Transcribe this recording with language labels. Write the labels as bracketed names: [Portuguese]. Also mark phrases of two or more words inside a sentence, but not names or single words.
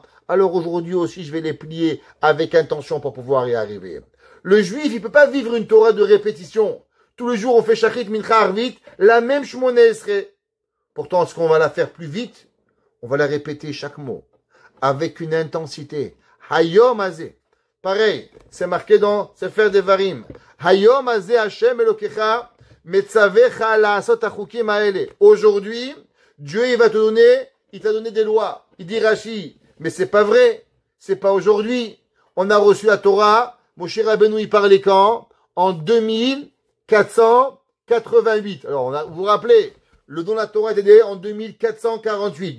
[French] Alors aujourd'hui aussi, je vais les plier avec intention pour pouvoir y arriver. Le juif, il peut pas vivre une Torah de répétition. Tous les jours, on fait shachrit, mincha, arvit, la même [Hebrew] שמונה עשרה. [French] Pourtant, est-ce qu'on va la faire plus vite? On va la répéter chaque mot. Avec une intensité. [Hebrew] היום הזה. [French] Pareil, c'est marqué dans Sefer Devarim. [Hebrew] היום הזה ה' אלוקיך מצווך לעשות החוקים האלה. [French] Aujourd'hui, Dieu, il t'a donné des lois. Il dit Rashi, mais c'est pas vrai. C'est pas aujourd'hui. On a reçu la Torah. Moshe Rabbeinu, il parlait quand? En 2488. Alors, vous vous rappelez, le don de la Torah était donné en 2448.